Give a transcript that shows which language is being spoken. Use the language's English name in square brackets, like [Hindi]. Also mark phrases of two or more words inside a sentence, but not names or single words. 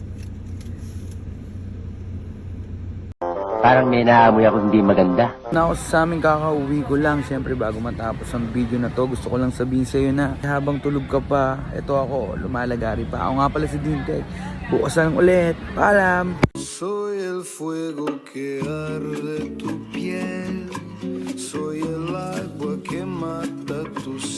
[Filipino] Parang may naamoy ako hindi maganda. Na ako sa amin, kakauwi ko lang. Siyempre bago matapos ang video na to, gusto ko lang sabihin sa'yo na habang tulog ka pa, eto ako, lumalagari pa. Ako nga pala si Dintek. Bukas na lang ulit. Paalam! [Spanish] Soy el fuego que arde tu piel. Soy el agua que mata tus